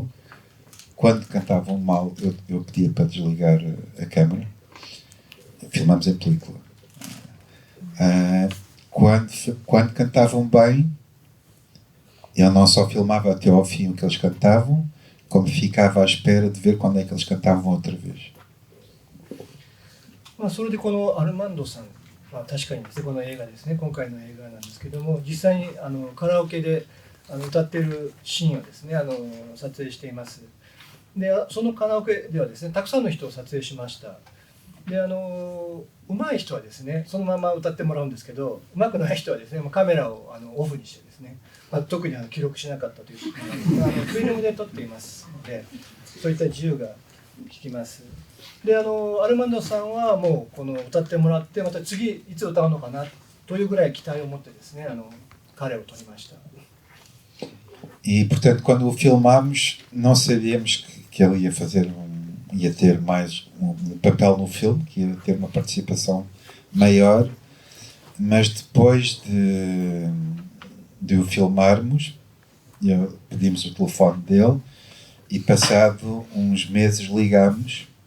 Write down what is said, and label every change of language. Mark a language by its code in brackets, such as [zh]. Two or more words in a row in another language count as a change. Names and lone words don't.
[pt] Quando cantavam mal eu pedia para desligar a câmera. Filmamos em película. Quando cantavam bem, eu não só filmava até ao fim o que eles cantavam, como ficava à espera de ver quando é que eles cantavam outra vez. [ja] まあ、それでこのアルマンドさん、まあ、確かにですね、この映画ですね、今回の映画なんですけども、実際にカラオケで歌っているシーンをですね撮影しています。でそのカラオケではですね、たくさんの人を撮影しました。で上手い人はですね、そのまま歌ってもらうんですけど、上手くない人はですね、もうカメラをオフにしてですね、まあ、特に記録しなかったというフィルムで撮っていますので、そういった自由が利きます。でアルマンドさんはもうこの歌ってもらって、また次いつ歌うのかなというぐらい期待を持ってですね彼を撮りました。 [pt] E portanto, quando o filmámos, não sabíamos que ele ia ter mais um papel no filme, que ia ter uma participação maior, mas depois de o filmarmos, pedimos o telefone dele e passado uns meses ligámos